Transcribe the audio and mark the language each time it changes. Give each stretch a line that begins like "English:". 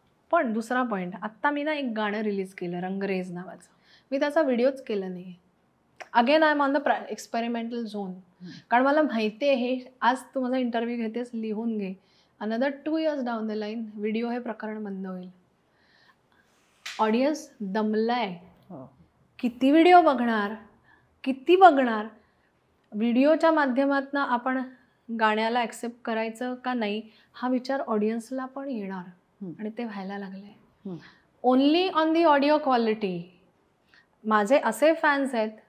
Marathi: पण दुसरा पॉईंट, आत्ता मी ना एक गाणं रिलीज केलं रंगरेज नावाचं. मी त्याचा व्हिडिओच केला नाही.
English: Again I am on the experimental zone.
Marathi: कारण मला माहिती आहे, हे आज तू माझा इंटरव्ह्यू घेतेस, लिहून घे,
English: another 2 years down the line
Marathi: video हे प्रकरण बंद होईल. ऑडियन्स दमलाय. किती व्हिडिओ बघणार, किती बघणार. व्हिडिओच्या माध्यमातून आपण गाण्याला ॲक्सेप्ट करायचं का नाही हा विचार ऑडियन्सला पण येणार, आणि ते व्हायला लागले.
English: Only on the audio quality.
Marathi: माझे असे फॅन्स आहेत,